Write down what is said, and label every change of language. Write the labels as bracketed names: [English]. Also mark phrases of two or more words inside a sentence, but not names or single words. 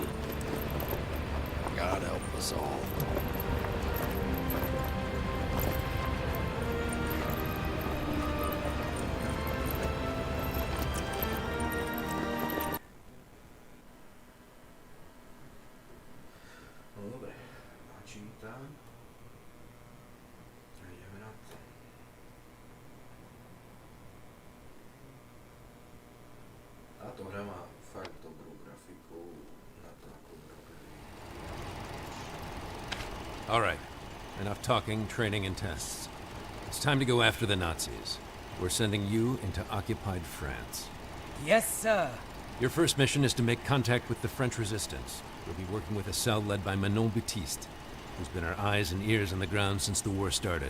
[English] God help us all. [Slovak] No dobre, načítam. A ideme na to. Táto hra má fakt dobrú grafiku na to, ako urobili. [English] All right. enough talking, training, and tests. It's time to go after the Nazis. We're sending you into occupied France. Yes, sir. Your first mission is to make contact with the French resistance. You'll be working with a cell led by Manon Baptiste, who's been our eyes and ears on the ground since the war started.